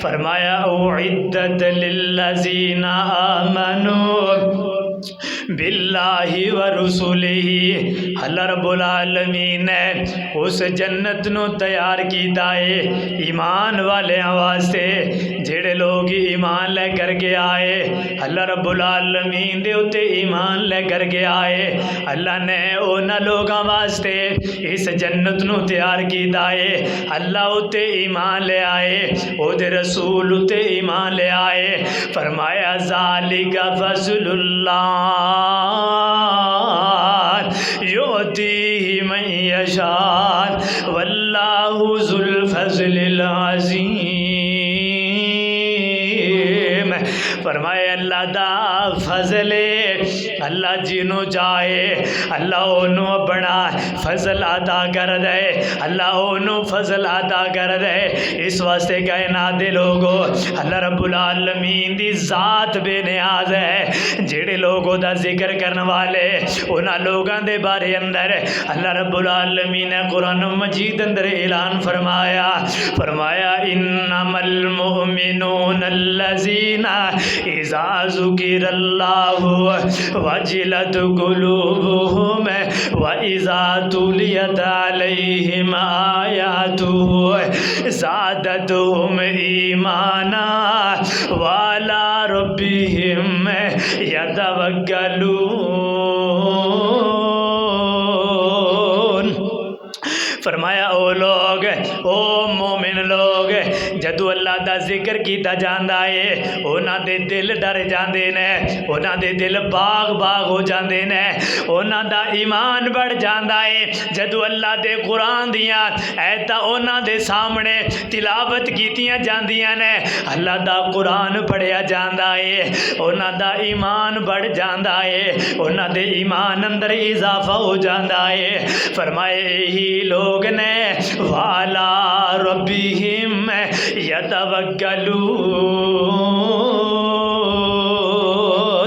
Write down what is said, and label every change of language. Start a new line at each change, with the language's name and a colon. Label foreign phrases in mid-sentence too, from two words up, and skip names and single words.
Punjabi: فرمایا
Arabic: أعدت للذين آمنوا بالله ورسله.
Punjabi: اللہ
Arabic: رب العالمين
Punjabi: نے اس جنت نوں تیار کیتا اے ایمان والیاں واسطے، جیہڑے لوک ایمان لے کر کے آئے, اللہ
Arabic: رب العالمين
Punjabi: دے اتے ایمان لے کر کے آئے، اللہ نے انہاں لوکاں واسطے اس جنت نوں تیار کیتا اے. اللہ اتے ایمان لے آئے، اوہدے رسول اتے ایمان لے آئے. فرمایا
Arabic: ذلك فضل الله يؤتيه من يشاء والله ذو الفضل العظيم.
Punjabi: فرمایا اللہ دا فضل اللہ جنہوں چاہے اللہ اوہنوں اپنا فضل ادا کر دے، اللہ اوہنوں فضل ادا کر دے. اس واسطے کائنات دے لوکو اللہ
Arabic: رب العالمين
Punjabi: دی ذات بے نیاز اے. جیہڑے لوک اوہدا ذکر کرن والے انہاں لوکاں دے بارے اندر اللہ
Arabic: رب العالمين
Punjabi: نے قرآن مجید اندر اعلان فرمایا
Arabic: إنما المؤمنون الذين إذا ذكر الله وجلت قلوبهم وإذا تليت عليهم آياته زادتهم إيمانا وعلى ربهم يتوكلون.
Punjabi: فرمایا او لوک، او مومن لوک، جدوں اللہ دا ذکر
Urdu: کیا جاتا ہے
Punjabi: انہاں دے دل ڈر جاتے نے، انہاں دے دل باغ ہو جاتے نے، انہاں دا ایمان
Urdu: بڑھ جاتا ہے.
Punjabi: جدوں اللہ دے قرآن دیاں آیتاں انہاں دے سامنے تلاوت کیتیاں جاندیاں نے، اللہ دا قرآن پڑھیا جاتا ہے، انہاں دا ایمان
Urdu: بڑھ جاتا ہے,
Punjabi: انہاں دے ایمان اندر اضافہ
Urdu: ہو جاتا ہے.
Punjabi: فرمائے یہی لوک نے
Arabic: وعلى ربهم يتوكلون.